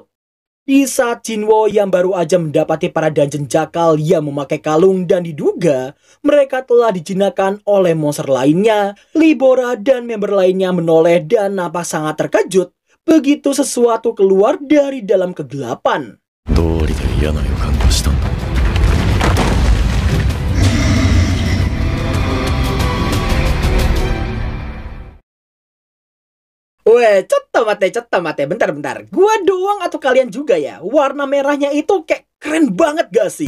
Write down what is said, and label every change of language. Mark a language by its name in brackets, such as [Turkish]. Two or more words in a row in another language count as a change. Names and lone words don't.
[Indonesian] Di saat Jinwo yang baru aja mendapati para dungeon jakal yang memakai kalung dan diduga mereka telah dijinakan oleh monster lainnya, Libora dan member lainnya menoleh dan nampak sangat terkejut begitu sesuatu keluar dari dalam kegelapan. [Japanese] 道理で嫌な予感がしたんだ。 [Indonesian] Weh, mate, bentar. Gua doang atau kalian juga ya? Warna merahnya itu kayak keren banget gak sih?